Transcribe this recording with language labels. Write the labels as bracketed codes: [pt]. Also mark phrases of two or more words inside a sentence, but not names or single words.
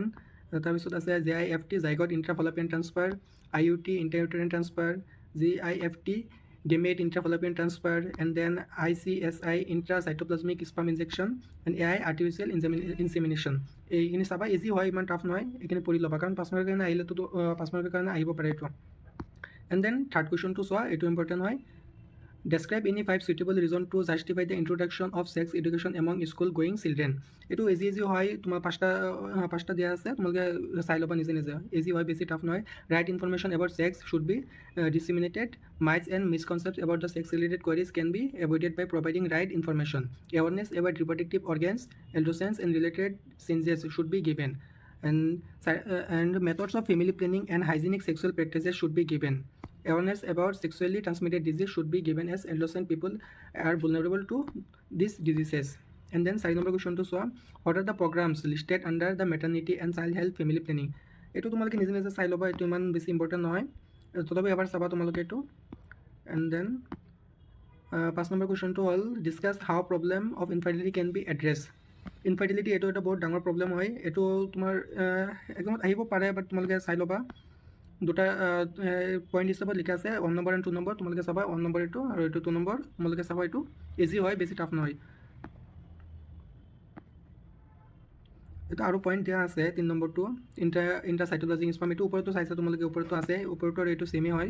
[as] তাৰপিছত আছে [en] JIFT zygote intrafallopian transfer, IUT intrauterine transfer, GIFT gamete intrafallopian transfer, and then ICSI intracytoplasmic sperm injection, and AI artificial insemination. [as] এইখিনি চাবা, ইজি হয়, ইমান টাফ নহয়, এইখিনি পঢ়ি ল'বা, কাৰণ 5 মাৰ্কৰ কাৰণে আহিলেতো 5 মাৰ্কৰ কাৰণে আহিব পাৰে এইটো। [en] and then third [as] কুৱেশ্যনটো চোৱা, এইটো ইম্পৰ্টেণ্ট হয়। [en] Describe any 5 suitable reasons to justify the introduction of sex education among school-going children. [as] এইটো ইজি হয়, তোমাৰ পাঁচটা দিয়া আছে, তোমালোকে চাই ল'বা নিজে নিজে, ইজি হয়, বেছি টাফ নহয়। [en] right information about sex should be disseminated. Myths and misconceptions about the sex-related queries can be avoided by providing right information. Awareness about reproductive organs, adolescence, and related changes should be given. And methods of family planning and hygienic sexual practices should be given. Awareness about sexually transmitted disease should be given, as adolescent people are vulnerable to these diseases. And then 4 number question [as] তো চোৱা, [en] what are the programs listed under the maternity and child health family planning? [as] এইটো তোমালোকে নিজে নিজে চাই ল'বা, এইটো ইমান বেছি ইম্পৰ্টেণ্ট নহয়, তথাপি এবাৰ চাবা তোমালোকে এইটো etu. [en] And then 5 number question [as] তো হ'ল, [en] discuss how problem of infertility can be addressed. [as] ইনফাৰ্টিলিটি এইটো এটা বহুত ডাঙৰ প্ৰব্লেম হয়, এইটো তোমাৰ একদমত আহিব পাৰে, বাট তোমালোকে চাই ল'বা। দুটা পইণ্ট হিচাপত লিখা আছে, 1 নম্বৰ এণ্ড 2 নম্বৰ, তোমালোকে চাবা 1 নম্বৰ এইটো আৰু এইটো 2 নম্বৰ, তোমালোকে চাবা, এইটো ইজি হয়, বেছি টাফ নহয়। এইটো আৰু পইণ্ট দিয়া আছে 3 নম্বৰটো, [en] intracytoplasmic sperm, [as] এইটো ওপৰতো চাইছা তোমালোকে, ওপৰতো আছে, ওপৰতো এইটো ছেমেই হয়।